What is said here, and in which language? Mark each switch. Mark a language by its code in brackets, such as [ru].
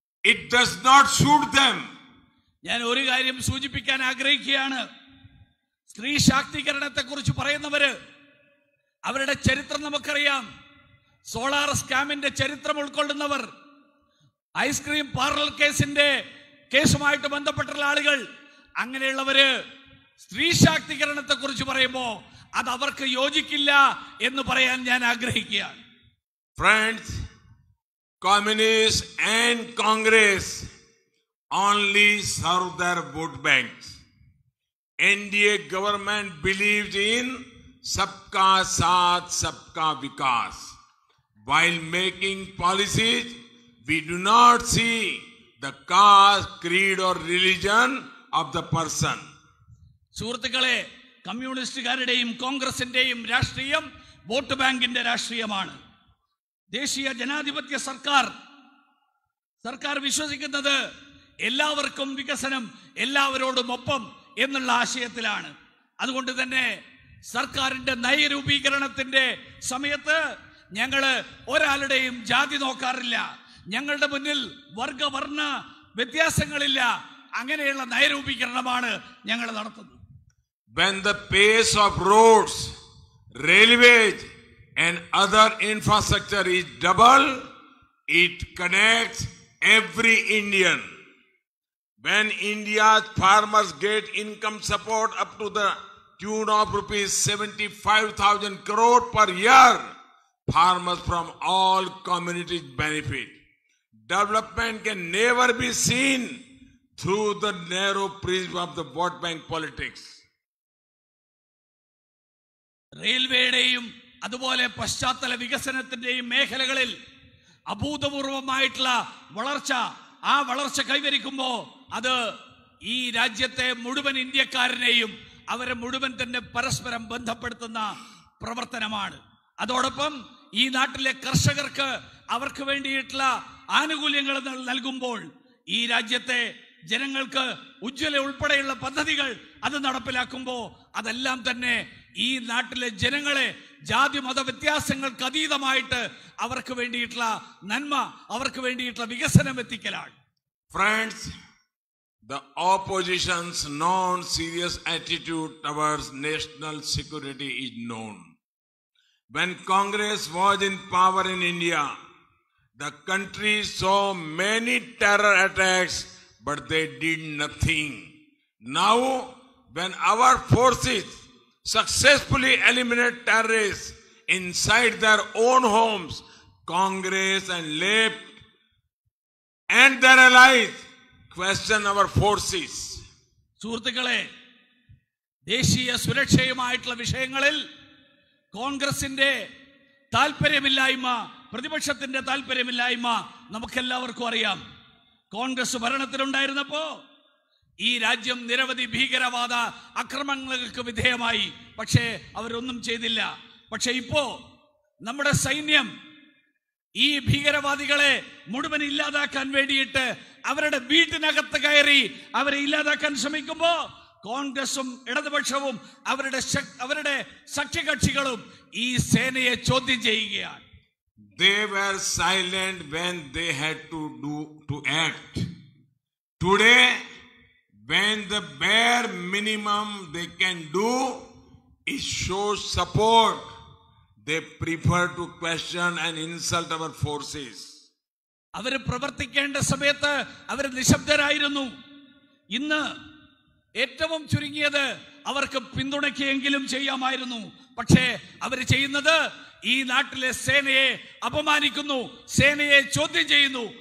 [en] It does not suit them. [ml] ഞാൻ ഒരു കാര്യം സൂചിപ്പിക്കാൻ ആഗ്രഹിക്കുകയാണ്. സ്ത്രീ ശാക്തീകരണത്തെ കുറിച്ച് പറയുന്നവര്, അവരുടെ ചരിത്രം നമുക്കറിയാം. സോളാർ സ്കാമിന്റെ ചരിത്രം ഉൾക്കൊള്ളുന്നവർ, ഐസ്ക്രീം പാർലർ കേസുമായിട്ട് ബന്ധപ്പെട്ടുള്ള ആളുകൾ, അങ്ങനെയുള്ളവര് സ്ത്രീ ശാക്തീകരണത്തെ കുറിച്ച് പറയുമ്പോ അത് അവർക്ക് യോജിക്കില്ല എന്ന് പറയാൻ ഞാൻ ആഗ്രഹിക്കുകയാണ്. [en] Friends, communists and Congress only serve their vote banks. NDA government believes in [hi] Sabka Saath, Sabka Vikas. [en] While making policies, we do not see the caste, creed or religion of the person. [ml] സുഹൃത്തുക്കളെ, കമ്മ്യൂണിസ്റ്റുകാരുടെയും കോൺഗ്രസിന്റെയും രാഷ്ട്രീയം vote ബാങ്കിന്റെ രാഷ്ട്രീയമാണ്. ദേശീയ ജനാധിപത്യ സർക്കാർ വിശ്വസിക്കുന്നത് എല്ലാവർക്കും വികസനം, എല്ലാവരോടും ഒപ്പം എന്നുള്ള ആശയത്തിലാണ്. അതുകൊണ്ട് തന്നെ സർക്കാരിന്റെ നയരൂപീകരണത്തിന്റെ സമയത്ത് ഞങ്ങള് ഒരാളുടെയും ജാതി നോക്കാറില്ല. ഞങ്ങളുടെ മുന്നിൽ വർഗവർണ്ണ വ്യത്യാസങ്ങളില്ല. അങ്ങനെയുള്ള നയരൂപീകരണമാണ് ഞങ്ങൾ നടത്തുന്നത്. [en] When the pace of roads, railways and other infrastructure is double, it connects every Indian. When India's farmers get income support up to the tune of rupees 75,000 crore per year, farmers from all communities benefit. Development can never be seen through the narrow prism of the vote bank politics. [ml] റെയിൽവേയുടെയും അതുപോലെ പശ്ചാത്തല വികസനത്തിന്റെയും മേഖലകളിൽ അഭൂതപൂർവമായിട്ടുള്ള ആ വളർച്ച കൈവരിക്കുമ്പോൾ അത് ഈ രാജ്യത്തെ മുഴുവൻ ഇന്ത്യക്കാരനെയും അവരെ മുഴുവൻ തന്നെ പരസ്പരം ബന്ധപ്പെടുത്തുന്ന പ്രവർത്തനമാണ്. അതോടൊപ്പം ഈ നാട്ടിലെ കർഷകർക്ക് അവർക്ക് വേണ്ടിയിട്ടുള്ള ആനുകൂല്യങ്ങൾ നൽകുമ്പോൾ ഈ രാജ്യത്തെ ജനങ്ങൾക്ക് ഉജ്ജ്വല ഉൾപ്പെടെയുള്ള പദ്ധതികൾ അത് നടപ്പിലാക്കുമ്പോൾ അതെല്ലാം തന്നെ ഈ നാട്ടിലെ ജനങ്ങളെ ജാതി മത വ്യത്യാസങ്ങൾക്ക് അതീതമായിട്ട് അവർക്ക് വേണ്ടിയിട്ടുള്ള നന്മ, അവർക്ക് വേണ്ടിയിട്ടുള്ള വികസനം എത്തിക്കലാണ്. [en] Friends, the opposition's non-serious attitude towards national security is known. When Congress was in power in India, the country saw many terror attacks, but they did nothing. Now, when our forces successfully eliminate terrorists inside their own homes, Congress and left and their allies question our forces. [ml] സുഹൃത്തുക്കളെ, ദേശീയ സുരക്ഷയുമായിട്ടുള്ള വിഷയങ്ങളിൽ കോൺഗ്രസിന്റെ താല്പര്യമില്ലായ്മ, പ്രതിപക്ഷത്തിന്റെ താല്പര്യമില്ലായ്മ നമുക്കെല്ലാവർക്കും അറിയാം. കോൺഗ്രസ് ഭരണത്തിലുണ്ടായിരുന്നപ്പോ ഈ രാജ്യം നിരവധി ഭീകരവാദ ആക്രമണങ്ങൾക്ക് വിധേയമായി. പക്ഷേ അവരൊന്നും ചെയ്തില്ല. പക്ഷെ ഇപ്പോ നമ്മുടെ സൈന്യം ഈ ഭീകരവാദികളെ മുഴുവൻ ഇല്ലാതാക്കാൻ വേണ്ടിയിട്ട് അവരുടെ വീട്ടിനകത്ത് കയറി അവരെ ഇല്ലാതാക്കാൻ ശ്രമിക്കുമ്പോ കോൺഗ്രസും ഇടതുപക്ഷവും അവരുടെ സഖ്യകക്ഷികളും ഈ സേനയെ ചോദ്യം ചെയ്യുകയാണ്. [en] They were silent when they had to act. Today, when the bare minimum they can do is show support, they prefer to question and insult our forces. [ml] അവർ പ്രവർത്തിക്കേണ്ട സമയത്ത് അവർ നിശബ്ദരായിരുന്നു. ഇന്ന് ഏറ്റവും ചുരുങ്ങിയത് അവർക്ക് പിന്തുണയ്ക്കെങ്കിലും ചെയ്യാമായിരുന്നു. പക്ഷേ അവർ ചെയ്യുന്നത് ഈ നാട്ടിലെ സേനയെ അപമാനിക്കുന്നു, സേനയെ ചോദ്യം ചെയ്യുന്നു.